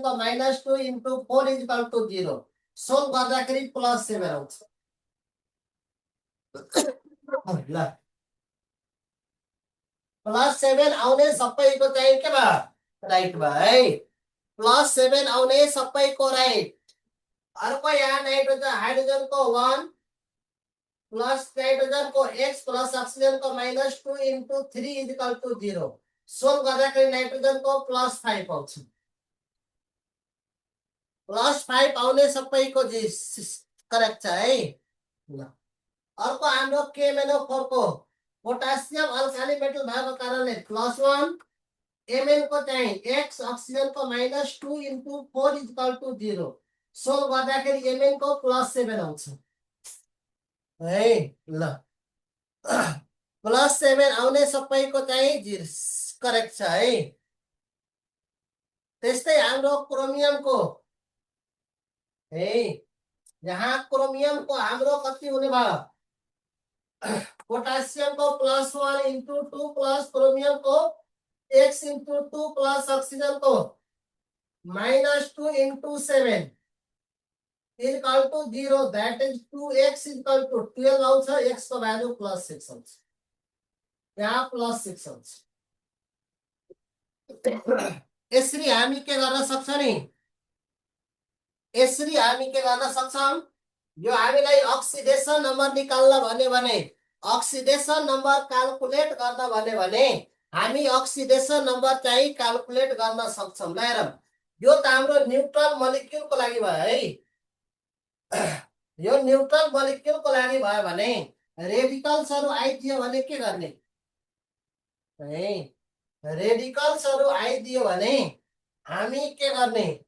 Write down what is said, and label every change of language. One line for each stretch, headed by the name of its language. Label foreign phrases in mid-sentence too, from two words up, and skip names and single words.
Nepali: को -2 इन्टु 4
English: is equal to
Nepali: 0 सोल्भ गर्दाखेरि +7 आउँछ ल +7 आउने सबैको चाहिँ के भयो राइट भयो है +7 आउने सबैको राइट अर्को यहाँ नाइट्रोजन हाइड्रोजन को 1 प्लस नाइट्रोजन को x प्लस ऑक्सीजन को -2 into 3 = 0 सोल्भ गर्दाखेरि नाइट्रोजन को +5 आउँछ +5 आउने सबैको करेक्ट छ है ल अर्को हाम्रो KMnO4 को पोटासियम
English: alkali metal
Nepali: भएको कारणले +1 Mn को चाहिँ x ऑक्सीजन को -2 into 4 = 0 सोल्भ गर्दाखेरि Mn को +7 आउँछ है ल +7 आउने सबैको चाहिँ करेक्ट छ है त्यस्तै हाम्रो क्रोमियमको है यहाँ क्रोमियमको हाम्रो कति हुने भयो पोटासियम को +1 into 2 प्लस क्रोमियम को x into 2 प्लस ऑक्सीजन को -2 into 7 = 0
English: that is
Nepali: 2x = 12 आउँछ x को भ्यालु +6 आउँछ यहाँ +6 आउँछ यसरी हामी के गर्न सक्छौं नि यसरी हामी के गर्न सक्छौं यो हामीलाई
English: oxidation number
Nepali: निकाल्न भन्यो भने
English: oxidation number calculate
Nepali: गर्न भन्यो भने हामी
English: oxidation number
Nepali: चाहिँ क्याल्कुलेट गर्न सक्छौं ल हेरौं यो त हाम्रो न्यूट्रल मोलिक्युलको लागि भयो है यो न्यूट्रल मोलिक्युलको लागि भयो भने रेडिकल्सहरु आइदियो भने के गर्ने है रेडिकल्सहरु आइदियो भने हामी के गर्ने